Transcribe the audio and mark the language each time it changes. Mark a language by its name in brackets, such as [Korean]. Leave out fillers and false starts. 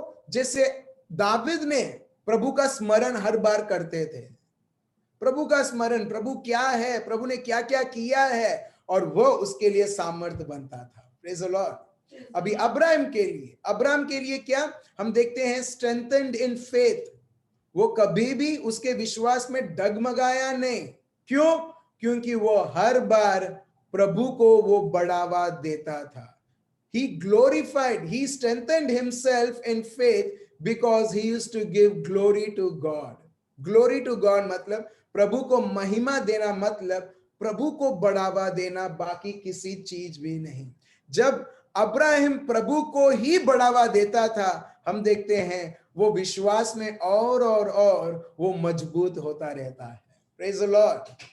[Hindi] जैसे दाऊद ने प्रभु का स्मरण हर बार करते थे, प्रभु का स्मरण, प्रभु क्या है, प्रभु ने क्या क्या किया है, और वो उसके लिए सामर्थ्य बनता था। [English] Praise the lord. [Hindi] अभी अब्राहम के लिए क्या हम देखते हैं? [English] Strengthened in faith. [Hindi] वो कभी भी उसके विश्वास में डगमगाया नहीं, क्यों? क्योंकि वो हर बार प्रभु को वो बढ़ावा देता था. [English] He glorified, he strengthened himself in faith because he used to give glory to God. Glory to God [Hindi] मतलब प्रभु को महिमा देना, मतलब प्रभु को बढ़ावा देना, बाकी किसी चीज भी नहीं. जब अब्राहम प्रभु को ही बढ़ावा देता था, हम देखते हैं वो विश्वास में और वो मजबूत होता रहता है. [English] Praise the lord.